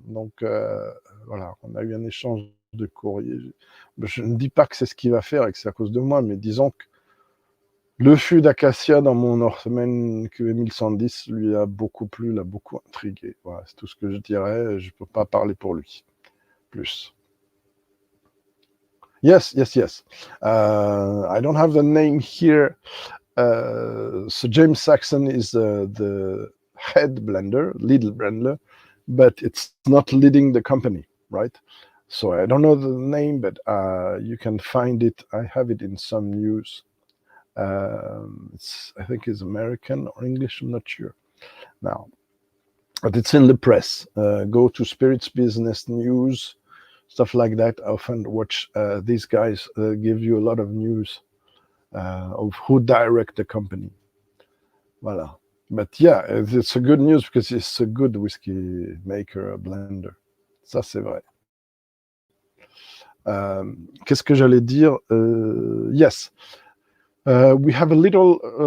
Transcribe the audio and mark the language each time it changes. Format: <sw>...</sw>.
<fr>Donc voilà, on a eu un échange de courrier. Je ne dis pas que c'est ce qu'il va faire et que c'est à cause de moi, mais disons que le fût d'acacia dans mon Northman QE 1110 lui a beaucoup plu, l'a beaucoup intrigué. Voilà, c'est tout ce que je dirais. Je ne peux pas parler pour lui. Plus.</fr> <en>Yes. I don't have the name here. So James Saxon is the head blender, lead blender, but it's not leading the company, right? So I don't know the name, but you can find it. I have it in some news. I think it's American or English, I'm not sure now, but it's in the press. Go to Spirits Business News, stuff like that. I often watch these guys give you a lot of news of who direct the company. Voilà. But yeah, it's a good news because it's a good whiskey maker, a blender.</en> <fr>Ça, c'est vrai. Qu'est-ce que j'allais dire?</fr> <en>Yes. We have a little...</en>